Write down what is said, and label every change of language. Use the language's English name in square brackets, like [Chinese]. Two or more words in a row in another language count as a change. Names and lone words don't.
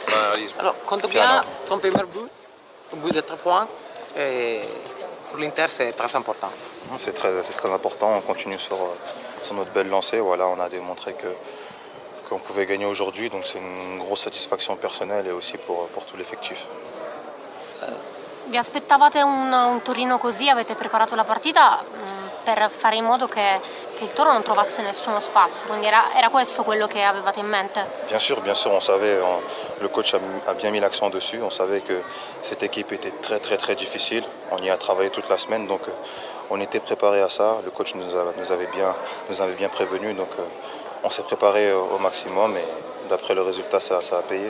[French] Alors, compte bien ton premier but, au bout de 3 points, et pour l'Inter c'est très important. C'est très important, on continue sur notre belle lancée. Voilà, on a démontré qu'on pouvait gagner aujourd'hui, donc c'est une grosse satisfaction personnelle et aussi pour tout l'effectif. [Italian] Vi aspettavate un Torino così? Avete preparato la partita per fare in modo che il Toro non trovasse nessuno spazio, quindi era questo quello che avevate in mente? [French] Bien sûr, on savait, le coach a bien mis l'accent dessus, on savait que cette équipe était très difficile, on y a travaillé toute la semaine, donc on était préparé à ça, le coach nous avait bien prévenu, donc on s'est préparé au maximum et d'après le résultat ça a payé.